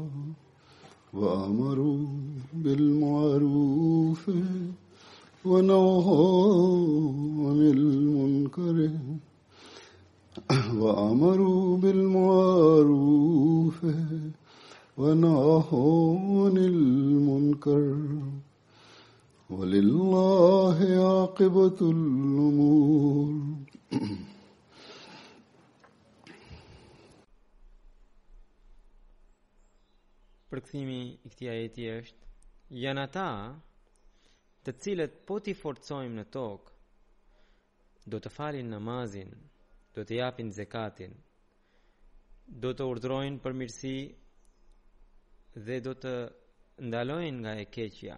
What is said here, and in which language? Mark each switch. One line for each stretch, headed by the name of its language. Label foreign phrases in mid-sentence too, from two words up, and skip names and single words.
Arabic: وأمروا بالمعروف ونهوا عن المنكر وأمروا بالمعروف ونهوا عن المنكر ولله عاقبة الأمور.
Albanian: Përkthimi i këtij ajeti është: janë ata të cilët po t'i forcojmë në tokë, do të falin namazin, do të japin zekatin, do të urdhrojnë për mirësi dhe do të ndalojnë nga e keqja.